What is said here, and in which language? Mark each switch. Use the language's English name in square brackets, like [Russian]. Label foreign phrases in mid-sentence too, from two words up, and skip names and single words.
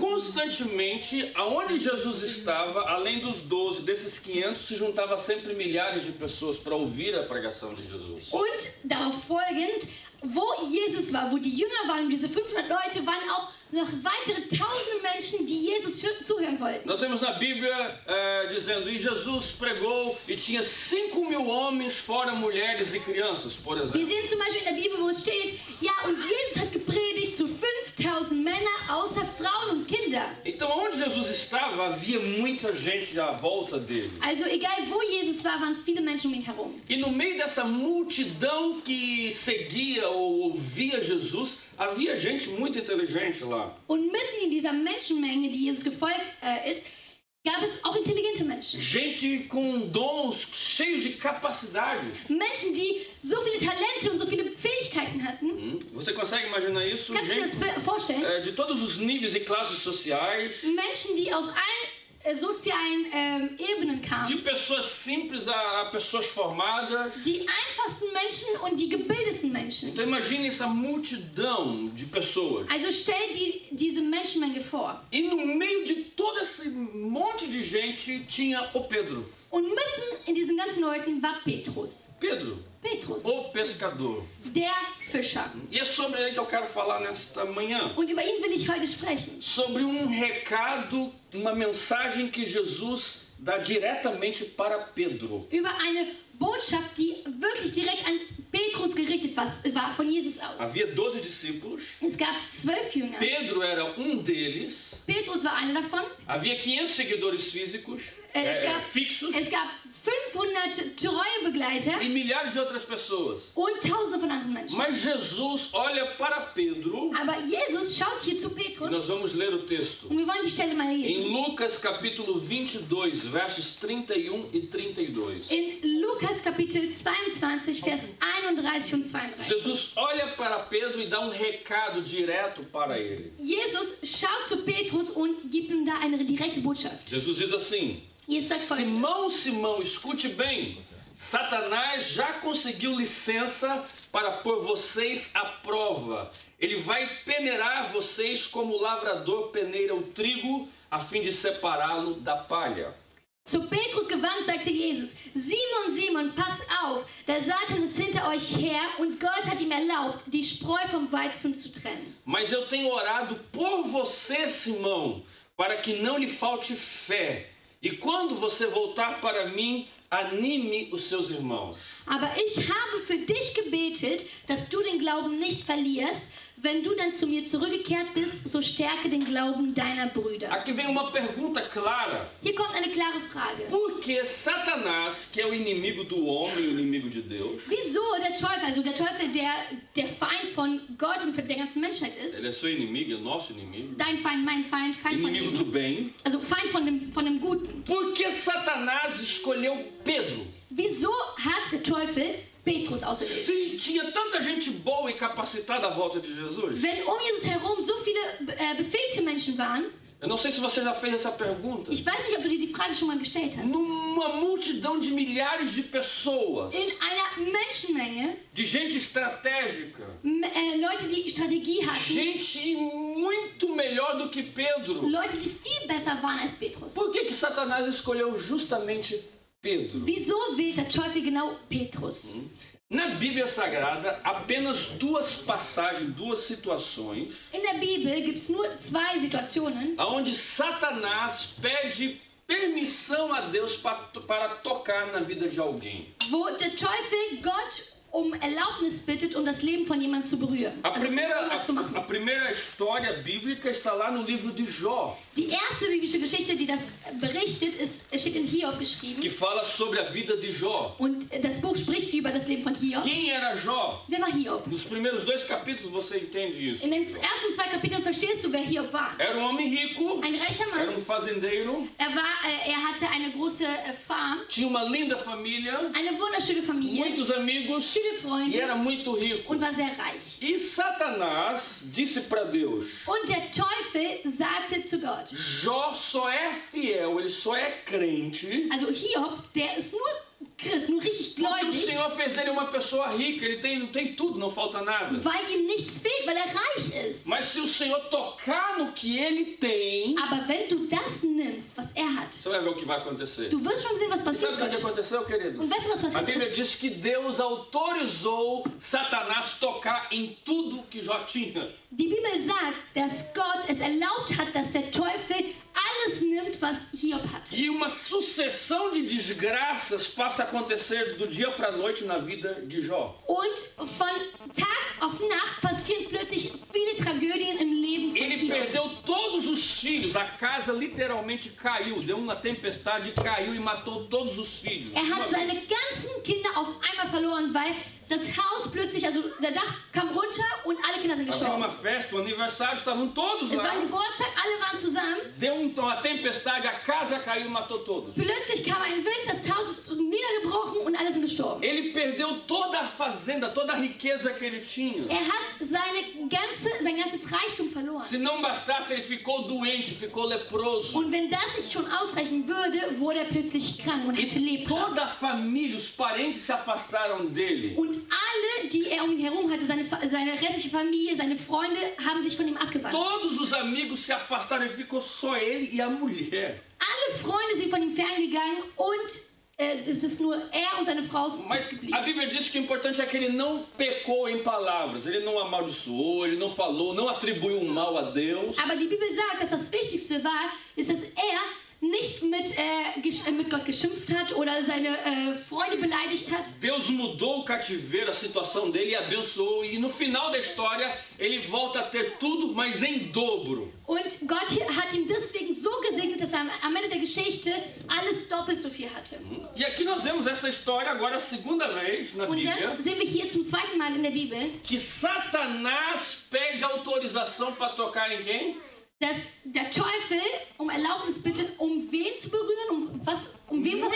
[Portuguese] Constantemente, aonde Jesus estava, além dos 12, desses 500, se juntava sempre milhares de pessoas para ouvir a pregação de Jesus. [German] Und darauf folgend, wo Jesus war, wo die Jünger waren, diese 500 Leute, waren auch noch weitere 1000 Menschen, die Jesus zuhören wollten. [Portuguese] Nós vemos na Bíblia dizendo, e Jesus pregou e tinha 5.000 homens, fora mulheres e crianças, por [German] Wir [Portuguese] exemplo. [German] sehen zum Beispiel in der Bibel, wo es steht, ja, und Jesus hat gepredigt zu 5000 Männer, außer Frauen und Kinder. [Portuguese] Então, onde Jesus estava, havia muita gente à volta dele. [German] Also egal wo Jesus war, waren viele Menschen um ihn herum. [Portuguese] E no meio dessa multidão que seguia ou ouvia Jesus, havia gente muito inteligente lá. [German] Und mitten in dieser Menschenmenge, die Jesus gefolgt ist, gab es auch intelligente Menschen. [Portuguese] Gente com dons, cheios de capacidades. [German] Menschen, die so viele Talente und so viele Fähigkeiten hatten. [Portuguese] Você consegue imaginar isso? [German] Kannst du dir [Portuguese] Gente [German] das vorstellen? [Portuguese] de todos os níveis e classes sociais. [German] Menschen, die aus allen sozialen Ebenen [Portuguese] De [German] kamen. [Portuguese] pessoas simples a pessoas formadas. [German] Die einfachsten Menschen und die gebildetsten Menschen. [Portuguese] Então imagine essa multidão de pessoas. [German] Also stell dir diese Menschenmenge vor. [Portuguese] E no meio de todo esse monte de gente tinha o Pedro. [German] Und mitten in diesen ganzen Leuten war Petrus. [Portuguese] Pedro, [German] Petrus, [Portuguese] o pescador. [German] der Fischer. [Portuguese] E é sobre ele que eu quero falar nesta manhã. [German] Und über ihn will ich heute sprechen. [Portuguese] Sobre um recado, uma mensagem que Jesus diretamente para Pedro. [German] über eine Botschaft, die wirklich direkt an Petrus gerichtet war, von Jesus aus. [Portuguese] Havia 12 discípulos. [German] Es gab 12 Jünger. [Portuguese] Pedro era deles. [German] Petrus war einer davon. [Portuguese] Havia 500 seguidores físicos, fixos. [German] Es gab 500 treue Begleiter [Portuguese] E milhares de outras pessoas. [German] und tausende von anderen Menschen. [Portuguese] Mas Jesus olha para Pedro. [German] Aber Jesus schaut hier zu [Portuguese] E nós [German] Petrus [Portuguese] vamos ler o texto. [German] und wir wollen die Stelle mal [Portuguese] Em [German] lesen. [Portuguese] Lucas capítulo 22, versos 31 e 32. [German] In Lukas Kapitel 22, Vers 31 und 32. [Portuguese] Jesus olha para Pedro e dá recado direto para ele. [German] Jesus schaut zu Petrus und gibt ihm da eine direkte Botschaft. [Portuguese] Jesus diz assim: [German] Jesus sagt folgendes. [Portuguese] Simão, Simão, escute bem. Satanás já conseguiu licença para pôr vocês à prova. Ele vai peneirar vocês como o lavrador peneira o trigo, a fim de separá-lo da palha. [German] Zu Petrus gewandt sagte Jesus, Simon, Simon, pass auf, der Satan ist hinter euch her und Gott hat ihm erlaubt, die Spreu vom Weizen zu trennen. [Portuguese] Mas eu tenho orado por você, Simão, para que não lhe falte fé. E quando você voltar para mim, anime os seus irmãos. [German] Aber ich habe für dich gebetet, dass du den Glauben nicht verlierst. Wenn du dann zu mir zurückgekehrt bist, so stärke den Glauben deiner Brüder. [Portuguese] Aqui vem uma pergunta clara. [German] Hier kommt eine klare Frage. [Portuguese] Por que Satanás, que é o inimigo do homem, o inimigo de Deus, [German] Wieso der Teufel, also der Teufel, der Feind von Gott und der ganzen Menschheit ist, [Portuguese] ele é seu inimigo, é nosso inimigo, [German] dein Feind, mein Feind, Feind von [Portuguese] inimigo do [German] ihm, [Portuguese] bem, [German] also Feind von dem Guten. [Portuguese] por que Satanás escolheu Pedro? [German] Wieso hat der Teufel Petrus auserwählt? [Portuguese] Se tinha tanta gente boa e capacitada à volta de Jesus. [German] Wenn um Jesus herum so viele befähigte Menschen waren, [Portuguese] Eu não sei se você já fez essa pergunta. [German] ich weiß nicht, ob du dir die Frage schon mal gestellt hast. [Portuguese] Numa multidão de milhares de pessoas, [German] In einer Menschenmenge, [Portuguese] de gente estratégica, [German] Leute, die Strategie hatten, [Portuguese] gente muito melhor do que Pedro. [German] Leute, die viel besser waren als Petrus. [Portuguese] Por que Satanás escolheu justamente Pedro? [German] Wieso wählt der Teufel genau Petrus? [Portuguese] Na Bíblia Sagrada, apenas duas passagens, duas situações, [German] In der Bibel gibt es nur zwei Situationen, [Portuguese] onde Satanás pede permissão a Deus para tocar na vida de alguém. [German] wo der Teufel Gott um Erlaubnis bittet, um das Leben von jemandem zu berühren. [Portuguese] A [German] Also, irgendwas zu machen. [Portuguese] primeira história bíblica está lá no livro de Jó, [German] Die erste biblische Geschichte, die das berichtet, steht in Hiob geschrieben. [Portuguese] que fala sobre a vida de Jó. [German] Und das Buch spricht über das Leben von Hiob. [Portuguese] Quem era Jó? [German] Wer war Hiob? [Portuguese] Nos primeiros 2 capítulos você entende isso. [German] In den ersten 2 Kapiteln verstehst du, wer Hiob war. [Portuguese] Era homem rico, [German] Ein reicher [Portuguese] era [German] Mann. [Portuguese] fazendeiro, [German] Er hatte eine große Farm, [Portuguese] tinha uma linda família, [German] eine wunderschöne Familie, [Portuguese] muitos amigos [German] viele [Portuguese] e [German] Freunde [Portuguese] era muito rico. [German] und war sehr reich. [Portuguese] E Satanás disse para Deus: [German] Und der Teufel sagte zu Gott, [Portuguese] Jó só é fiel, ele só é crente, [German] also Hiob, der ist nur Christ, nur richtig [Portuguese] porque o [German] gläubig, [Portuguese] Senhor fez dele uma pessoa rica, ele tem tudo, não falta nada. [German] weil ihm nichts fehlt, weil er reich ist. [Portuguese] Mas se o Senhor tocar no que ele tem, [German] Aber wenn du das nimmst, was er hat, [Portuguese] você vai ver o que vai acontecer. [German] du wirst schon sehen, was [Portuguese] E [German] passiert [Portuguese] sabe o que [German] wird. [Portuguese] aconteceu, querido? [German] Und weißt du, was [Portuguese] A [German] passiert [Portuguese] Bíblia [German] ist? [Portuguese] diz que Deus autorizou Satanás tocar em tudo que Jó tinha. [German] Die Bibel sagt, dass Gott es erlaubt hat, dass der Teufel alles nimmt, was Hiob hatte. [Portuguese] E uma sucessão de desgraças passa a acontecer do dia para a noite na vida de Jó. [German] Und von Tag auf Nacht passieren plötzlich viele Tragödien im Leben von [Portuguese] Ele [German] Hiob. [Portuguese] perdeu todos os filhos, a casa literalmente caiu, deu uma tempestade, caiu e matou todos os filhos. [German] Er hat seine ganzen Kinder auf einmal verloren, weil das Haus plötzlich, also der Dach kam runter und alle Kinder sind [Portuguese] Havia [German] gestorben. [Portuguese] uma festa, um aniversário, estavam todos [German] Es war ein [Portuguese] lá. [German] Geburtstag, alle waren zusammen. [Portuguese] Deu uma tempestade, a casa caiu e matou todos. [German] Plötzlich kam ein Wind, das Haus ist niedergebrochen und alle sind gestorben. [Portuguese] Ele perdeu toda a fazenda, toda a riqueza que ele tinha. [German] Er hat sein ganzes Reichtum verloren. [Portuguese] Se não bastasse, ele ficou doente, ficou leproso. [German] Und wenn das nicht schon ausreichen würde, wurde er plötzlich krank und hatte [Portuguese] E [German] Lepra. [Portuguese] toda a família, os parentes se afastaram dele. [German] Und alle, die er um ihn herum hatte, seine restliche Familie, seine Freunde, haben sich von ihm abgewandt. [Portuguese] Todos os amigos se afastaram e ficou só ele e a mulher. [German] Alle Freunde sind von ihm ferngegangen und es ist nur er und seine Frau [Portuguese] Mas a [German] zurückgeblieben. [Portuguese] Bíblia diz que o importante é que ele não pecou em palavras, ele não amaldiçoou, ele não falou, não atribuiu um mal a Deus. [German] Aber die Bibel sagt, dass das Wichtigste war, ist, dass er nicht mit Gott geschimpft hat oder seine Freunde beleidigt hat. [Portuguese] Deus mudou o cativeiro, a situação dele, e abençoou. E no final da história, ele volta a ter tudo, mas em dobro. [German] Und Gott hat ihn deswegen so gesegnet, dass er am Ende der Geschichte alles doppelt so viel hatte. [Portuguese] E aqui nós vemos essa história agora a segunda vez na [German] Und [Portuguese] Bíblia, [German] dann sehen wir hier zum zweiten Mal in der Bibel, [Portuguese] que Satanás pede autorização para tocar em quem? [German] dass der Teufel um Erlaubnis bittet, um wen zu berühren, um wem was